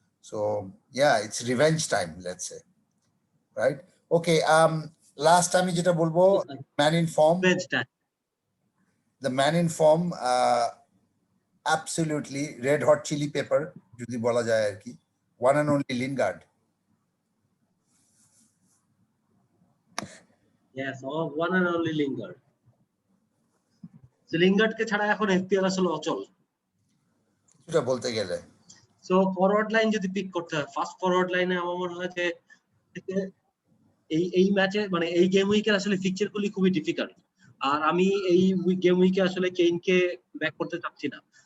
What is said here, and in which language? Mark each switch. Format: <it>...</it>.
<en>So yeah, it's revenge time, let's say, right? Okay, last</en> <bn>আমি যেটা বলবো,</bn> <en>man in form, the man in form absolutely red hot chili pepper</en> <bn>যদি বলা যায় আর কি,</bn> <en>one and only Lingard. Yes, one and only Lingard.</en> <bn>So Lingard কে ছাড়া এখন এফপিএল আসলে অচল এটা বলতে গেলে। সো ফরওয়ার্ড লাইন যদি পিক করতে হয়, ফার্স্ট ফরওয়ার্ড লাইনে আমার মনে হয় যে এই ম্যাচে মানে এই গেম উইকের আসলে ফিকচার গুলি খুবই ডিফিকাল্ট, আর আমি এই গেম উইকে আসলে কেইনকে ব্যাক করতে চাচ্ছি না।</bn>